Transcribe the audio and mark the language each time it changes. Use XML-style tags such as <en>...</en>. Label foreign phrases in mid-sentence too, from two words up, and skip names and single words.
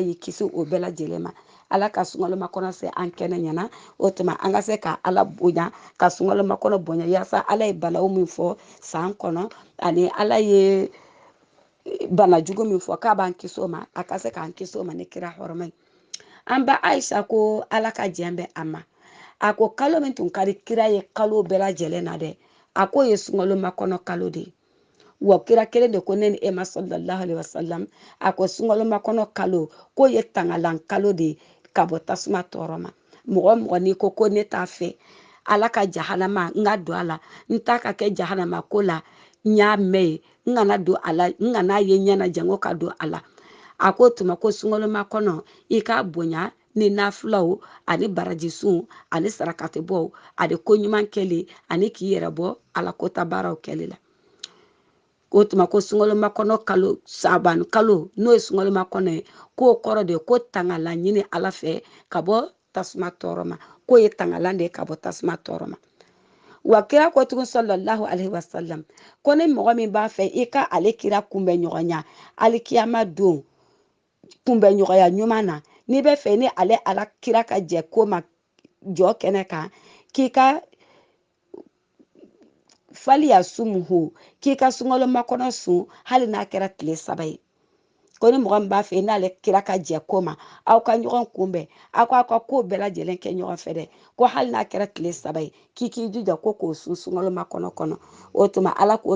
<bm>y'i kisi o bɛɛ lajɛlen ma ala ka sungaloma kɔnɔ se an kɛnɛ ɲɛna o tuma an ka se ka ala bonya ka sungaloma kɔnɔ bonya yaasa ala ye balawu min fɔ san kɔnɔ ani ala ye banajugu min fɔ k'a b'an kisi o ma a ka se k'an kisi o ma ni kira hɔrɔma ye an ba Ayisa ko ala ka jɛn bɛ a ma a ko kalo min tun ka di kira ye kalo bɛɛ lajɛlen na dɛ a ko ye sungaloma kɔnɔ kalo de ye wa kira kelen de ko ne ni ema</bm> <ar>صلى الله عليه وسلم</ar> <bm>a ko sungaloma kɔnɔ kalo ko ye tangalan kalo de ye ka bɔ tasuma tɔɔrɔ ma mɔgɔ n'i ko ne t'a fɛ ala ka jahanama n ka don a la n ta ka kɛ jahanama ko la n y'a mɛn ye n kana don a la n kana ye ɲɛna jango ka don a la a ko tuma ko sungaloma kɔnɔ i ka bonya ni nafulaw ani baraji sun ani sarakati bɔ ani ko ɲuman kɛli ani k'i yɛrɛ bɔ ala kota baaraw kɛli la ko tuma ko sunkalomakɔnɔ kɔnɔ kalo saban kalo n'o ye sunkalomakɔnɔ kɔnɔ ye k'o kɔrɔ de ko tangala ɲini ala fɛ ka bɔ tasuma tɔɔrɔ ma k'o ye tangalan de ka bɔ tasuma tɔɔrɔ ma wa kira ko tugun</bm> <ar>صلى الله عليه وسلم</ar> <bm>ko ni mɔgɔ min b'a fɛ i ka ale kira kunbɛ ɲɔgɔnya alikiyama don kunbɛ ɲɔgɔnya ɲuman na n'i bɛ fɛ ni ale ala kira ka jɛ ko ma jɔ kɛnɛ kan k'i ka</bm> <ar>فليصمه</ar> <bm>k'i ka sunkalomakɔnɔ sun hali n'a kɛra tile 3 ye ko ni mɔgɔ min b'a fɛ n'ale kira ka jɛ ko ma aw ka ɲɔgɔn kunbɛn aw ka ko bɛɛ lajɛlen kɛ ɲɔgɔn fɛ dɛ ko hali n'a kɛra tile 3 ye k'i jija ko k'o sun sunkalomakɔnɔ kɔnɔ o tuma ala k'o</bm>